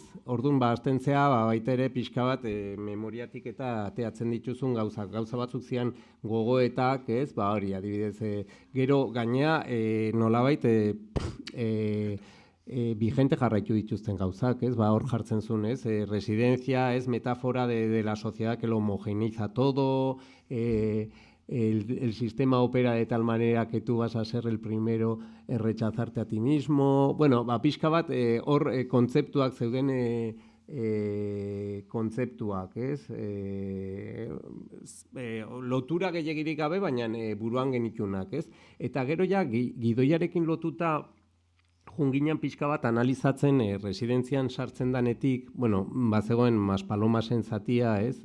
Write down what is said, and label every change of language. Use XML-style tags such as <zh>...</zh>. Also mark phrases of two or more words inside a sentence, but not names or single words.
<eu>Orduan, hasten zea, baita ere pixka bat memoriatik eta ateatzen dituzun gauza batzuk zian gogoetak, ez? Hori, adibidez, gero gainea nolabait vigente jarraitu dituzten gauzak, ez? Hor jartzen zuen, ez? Residencia, ez?</eu> <es>Metafora de la sociedad que lo homogeneiza todo, el sistema opera de tal manera que tú vas a ser el primero en rechazarte a ti mismo.</es> <eu>Pixka bat, hor kontzeptuak zeuden kontzeptuak, ez? Lotura gehiagirik gabe, baina buruan genitunak, ez? Eta gero ja, gidoiarekin lotuta junginan pixka bat analizatzen residentzian sartzen danetik, bueno, bazegoen Maspalomasen zatia, ez?</eu>